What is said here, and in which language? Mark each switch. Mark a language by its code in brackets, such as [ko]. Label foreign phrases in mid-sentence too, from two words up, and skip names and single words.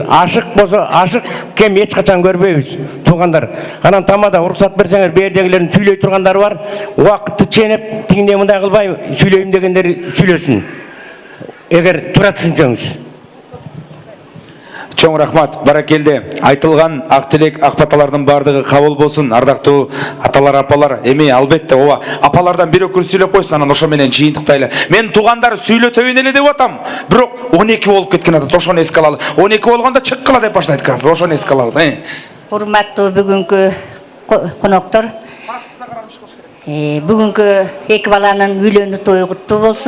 [ky] Ашык болсо, ашык кем эч качан көрбөйбүз, туугандар. Анан тамада уруксат берсеңер, бердегилердин сүйлөй тургандары бар. Убакытты ченеп, тигине мындай кылбай сүйлөйм дегендер сүйлөсүн. Эгер туура түшүнсөңүз. Чоң рахмат, баракелде. [kk] Айтылған ақ тілек, ақ баталардың бардығы қабыл болсын. [ky] Ардақтуу аталар, апалар, эми албетте ова апалардан бир өкүл сүйлөп койсун, анан ошо менен жыйынтыктайлы. Мен туугандар сүйлөтөбүн эле деп атам. Бирок 12 болуп кеткен атат, ошону эске алалы. 12 болгондо чыккыла деп баштайт кафе, ошону эске алабыз. Урматтуу бүгүнкү коноктор, бүгүнкү эки баланын үйлөнүү тою куттуу болсун.